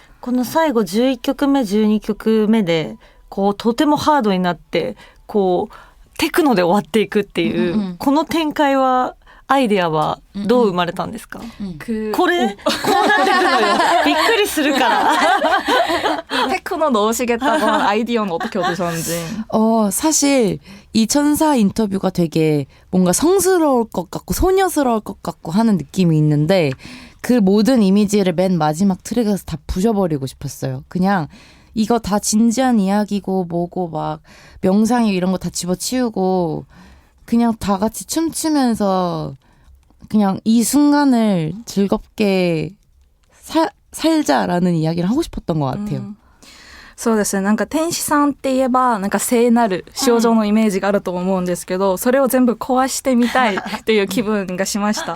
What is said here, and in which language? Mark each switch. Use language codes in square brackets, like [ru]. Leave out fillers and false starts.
[ja] この最後11曲目12曲目でこうとてもハードになってこうテクノで終わっていくっていう、この展開はアイデアはどう生まれたんですか？ 그 これこうなってくのよ。びっくりするから。 [ko] 테크노 넣으시겠다고 한 아이디어는 어떻게 얻으셨는지. 사실 이 천사 인터뷰가 되게 뭔가 성스러울 것 같고 소녀스러울 것 같고 하는 느낌이 있는데 그 모든 이미지를 맨 마지막 트랙에서 다 부셔버리고 싶었어요. 그냥 이거 다 진지한 이야기고 뭐고 막 명상이 이런 거 다 집어치우고 그냥 다 같이 춤추면서 그냥 이 순간을 즐겁게 살자라는 이야기를 하고 싶었던 것 같아요. [ja] そうですね。なんか天使さんって言えばなんか聖なる少女のイメージがあると思うんですけど、それを全部壊してみたいっていう気分がしました。